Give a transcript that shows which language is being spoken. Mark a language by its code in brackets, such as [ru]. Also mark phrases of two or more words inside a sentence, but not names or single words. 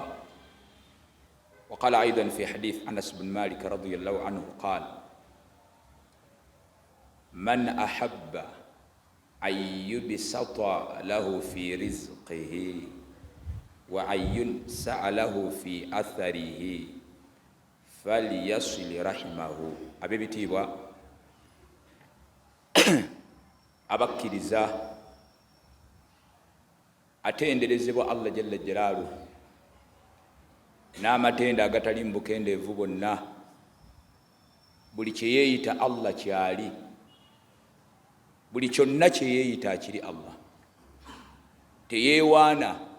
[ar] وقال أيضا في حديث أنس بن مالك رضي الله عنه قال: من أحب أن يبسط له في رزقه وأن ينسأ له في أثره فليصل رحمه, abebitiibwa [lg] abakkiriza atenderezebwa Allah [ar] جل جلاله [lg] n'amatenda agatali mu bukendeevu bonna, buli kye yeeyita Allah kyali, buli kyonna kye yeeyita akiri Allah, teyeewaana